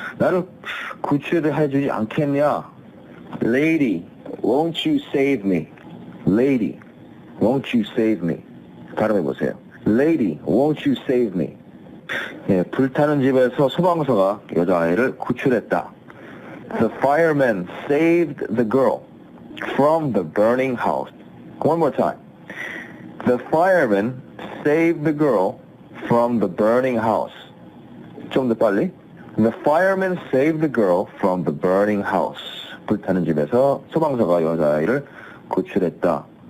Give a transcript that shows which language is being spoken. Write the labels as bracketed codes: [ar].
[ko] 나를 구출해주지 않겠냐? [en] Lady, won't you save me? Lady, won't you save me? [ko] 발음해보세요. [en] Lady, won't you save me? [ko] 예, 불타는 집에서 소방서가 여자아이를 구출했다. [en] The fireman saved the girl from the burning house. One more time. The fireman saved the girl from the burning house. [ko] 좀 더 빨리. [en] The fireman saved the girl from the burning house. [ko] 불타는 집에서 소방서가 여자아이를 구출했다.